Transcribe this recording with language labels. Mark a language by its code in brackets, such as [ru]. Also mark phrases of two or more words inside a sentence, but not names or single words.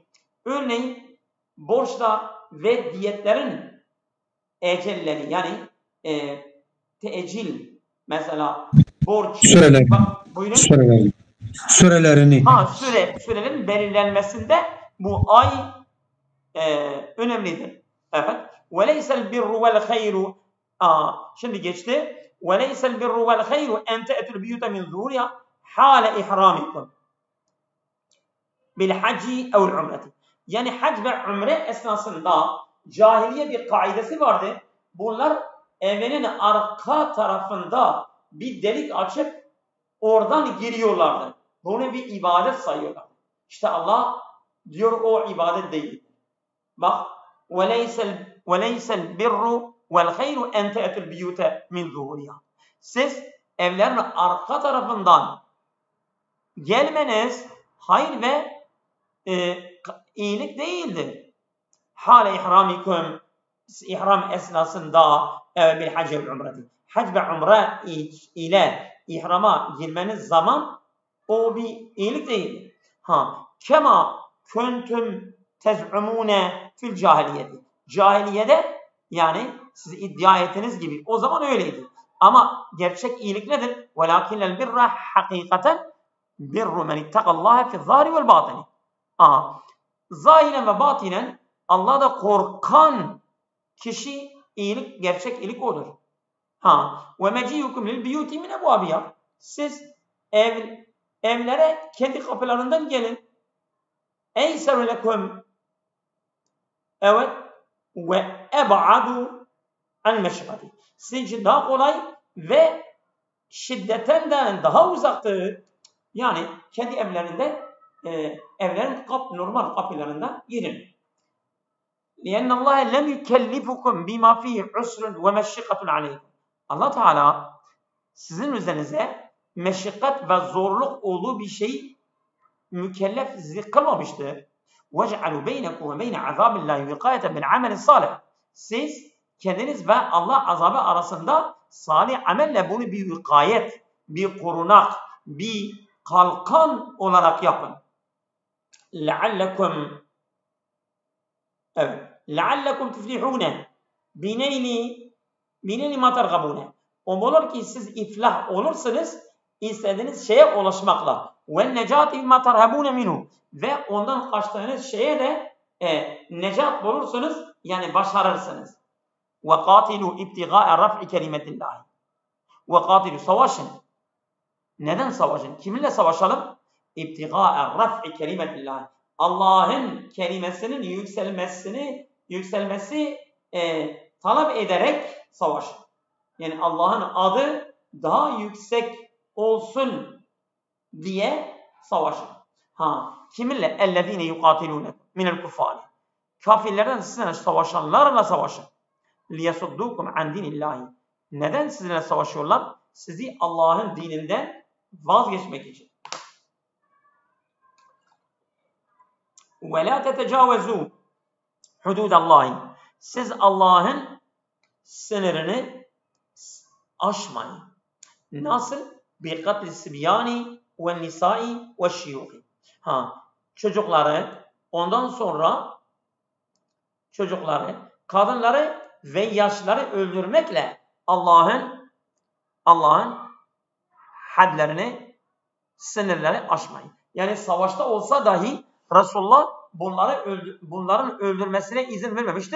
[tr] Örneğin borçla ve diyetlerin ecelleri, yani teecil, mesela borç. Sürelerini. Buyurun. Sürelerini. Sürelerin belirlenmesinde bu ay önemlidir. Evet. [ar] وَلَيْسَ الْبِرُّ وَالْخَيْرُ [tr] Şimdi geçti. [ar] وَلَيْسَ الْبِرُّ وَالْخَيْرُ اَنْ تَأْتُوا الْبِيُوتَ مِنْ ظُهُورِهَا حَالَ اِحْرَامِكُمْ بِالْحَجِّ اَوْ الْعُمْرَةِ. [tr] Yani hac ve umre esnasında cahiliye bir kaidesi vardı. Bunlar evinin arka tarafında bir delik açıp oradan giriyorlardı. Bunu bir ibadet sayıyorlar. İşte Allah diyor o ibadet değil. [ar] Bak وَلَيْسَ الْبِرُّ وَالْخَيْرُ اَنْ تَأْتُوا الْبِيُوتَ مِنْ ظُهُورِهَا. [tr] Siz evlerin arka tarafından gelmeniz hayır ve iyilik değildir. [ar] حال إحرامكم, [tr] ihram esnasında [ar] بالحج والعمرة. [tr] Hac ve umre ile ihrama girmeniz zaman o bir iyilik değildir. [ar] كما كنتم تزعمون في الجاهلية. [tr] Cahiliyede, yani siz iddia ettiğiniz gibi o zaman öyleydi. Ama gerçek iyilik nedir? [ar] وَلَاكِنَّ الْبِرَّ حَقِيقَةً بِرُّ مَنِ اتَّقَ اللّٰهَ فِي الظَّاهِرِ وَالْبَاطِنِ. [tr] Zahiren ve batinen Allah'da korkan kişi iyilik, gerçek iyilik odur. [ar] وَمَجِيُكُمْ لِلْبِيُوتِ مِنْ اَبْوَابِهَا. [tr] Siz evlere kendi kapılarından gelin. [ar] اَيْسَرُ لَكُمْ evet وأبعد عن المشقة. [tr] Sizin için daha kolay ve şiddetinden daha uzaktır. Yani kendi evlerinde evlerin normal kapılarında girin. [ar] لِأَنَّ اللّٰهَ لَمْ يُكَلِّفُكُمْ بِمَا فِيهِ عُسْرٌ وَمَشِّقَةٌ عَلَيْكُمْ. [tr] Allah Teala sizin üzerinize meşikkat ve zorluk olduğu bir şey mükellef kılmamıştır. [ar] وَجْعَلُوا بَيْنَكُمْ وَبَيْنَ عَذَابِ اللّٰهِ وِقَايَةً بِالْعَمَلِ الصَّالِحِ. [tr] Siz kendiniz ve Allah azabı arasında salih amelle bunu bir vikayet, bir korunak, bir kalkan olarak yapın. [ar] لَعَلَّكُمْ تُفْلِحُونَ بِنَيْلِ مَا تَرْغَبُونَ. [tr] Olur ki siz iflah olursunuz istediğiniz şeye ulaşmakla. [ar] وَالنَّجَاتِ بِمَا تَرْهَبُونَ مِنْهُ. [tr] Ve ondan kaçtığınız şeye de necat bulursunuz, yani başarırsınız. [ar] وَقَاتِلُوا اِبْتِغَاءَ رَفْعِ كَلِمَةِ اللّٰهِ. [tr] وَقَاتِلُوا savaşın. Neden savaşın? Kiminle savaşalım? [ar] اِبْتِغَاءَ رَفْعِ كَلِمَةِ اللّٰهِ. [tr] Allah'ın kelimesinin yükselmesi talep ederek savaşın. Yani Allah'ın adı daha yüksek olsun diye savaşın. Kiminle? [ar] اَلَّذ۪ينَ يُقَاتِلُونَ مِنَ الْكُفَّارِ. [tr] Kafirlerden sizinle savaşanlarla savaşın. [ar] لِيَسُدُّوكُمْ عَنْ دِينِ اللّٰهِ. [tr] Neden sizinle savaşıyorlar? Sizi Allah'ın dininden vazgeçmek için. [ar] وَلَا تَتَجَاوَزُوا حُدُودَ اللّٰهِ. [tr] Siz Allah'ın sınırını aşmayın. Nasıl? [ar] بِقَتْلِ السِّبْيَانِ وَالنِّسَاءِ وَالشِّيُوخِ. [tr] Çocukları Ondan sonra çocukları, kadınları ve yaşlıları öldürmekle Allah'ın hadlerini, sınırları aşmayın. Yani savaşta olsa dahi Resulullah bunların öldürmesine izin vermemiştir.